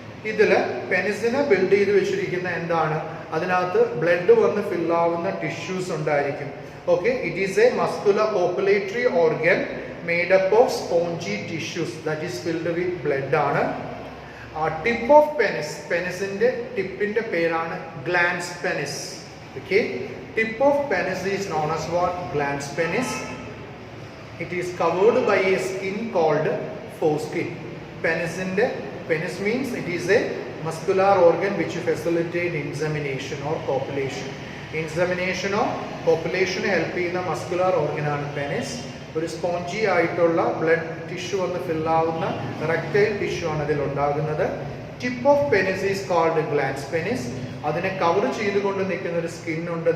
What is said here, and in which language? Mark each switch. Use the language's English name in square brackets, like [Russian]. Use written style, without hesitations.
[Malayalam] ഇതില് പെനിസിനെ ബിൽഡ് ചെയ്ത് വെച്ചിരിക്കുന്ന എന്താണ്? അതിനകത്ത് ബ്ലഡ് വന്ന് ഫില്ലാവുന്ന ടിഷ്യൂസ് ഉണ്ടായിരിക്കും. [English] Okay, it is a muscular copulatory organ made up of spongy tissues that is filled with blood ആണ്. [Malayalam] ടിപ്പ് ഓഫ് പെനിസ്, പെനിസിന്റെ ടിപ്പിന്റെ പേരാണ് glance penis. [English] Okay, tip of penis is known as what? Glans penis. It is covered by a skin called foreskin. Penis means it is a muscular organ which facilitate insemination or copulation. [Malayalam] ഇൻസെമിനേഷനോ പോപ്പുലേഷനെ help ചെയ്യുന്ന muscular ഓർഗനാണ് penis. ഒരു spongy ആയിട്ടുള്ള blood tissue ഒന്ന് ഫില്ലാവുന്ന റെക്ടൈൽ tissue ആണ് അതിൽ ഉണ്ടാകുന്നത്. [English] Tip of penis is called glans penis. [Malayalam] അതിനെ cover ചെയ്തുകൊണ്ട് നിൽക്കുന്ന ഒരു സ്കിൻ ഉണ്ട്.